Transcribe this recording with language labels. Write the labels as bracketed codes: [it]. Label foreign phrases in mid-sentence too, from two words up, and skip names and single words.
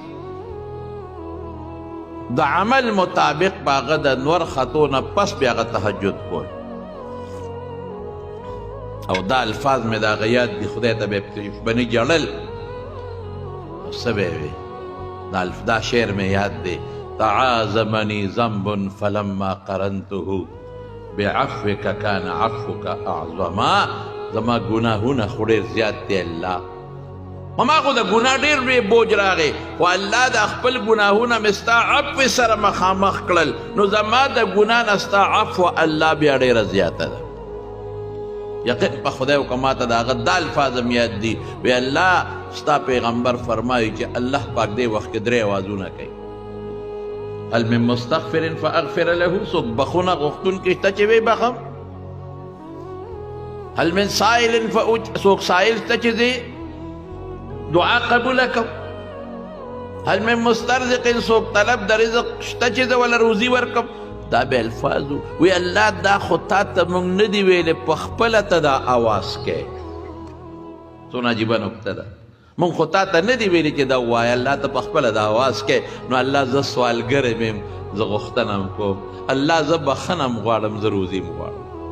[ps] د عمل مطابق به هغه د نور خطو نه پس بیا هغه تهجد کول او دا الفاظ مې د هغه یاد دي خدای ته به یې بني جړل څه به یې وي دا شعر مې یاد دی [ar] تعاظمني ذنب فلما قرنته بعفوك كان عفوك اعظما [ps] زما ګناهونه خو ډېر زیات دی الله ما خو د ګناه ډېر لوی بوج راغی خو الله د خپل ګناهونه مې ستا عفو سره مخامخ کړل نو زما د ګناه نه ستا عفو الله بیا ډېره زیاته ده یقین په خدای وکړه ما ته د هغه دا الفاظ هم یاد دي وی الله ستا پیغمبر فرمایي چې الله پاک دې وخت کې 3 اوازونه کوي [ar] هل من مستغفر فاغفر له [ps] څوک بخونه غوښتونکی شته چې وی بخم [ar] هل من سائل [ps] څوک سائل شته چې دی دعا قبوله کوم [ar] هل من مسترزق [ps] څوک طلب د رزق شته چې زه وله روزي ورکم دا به الفاظو وی الله دا خو تا ته موږ نه دي ویلې په خپله ته دا آواز کوې څونه عجیبه نکته ده موږ خو تا ته نه دي ویلي چې دا ووایه الله ته په خپله دا آواز کوې نو الله زه سوالګر یم زه غوښتنه م کوم الله زه بخښنه م غواړم زه روزي م غواړم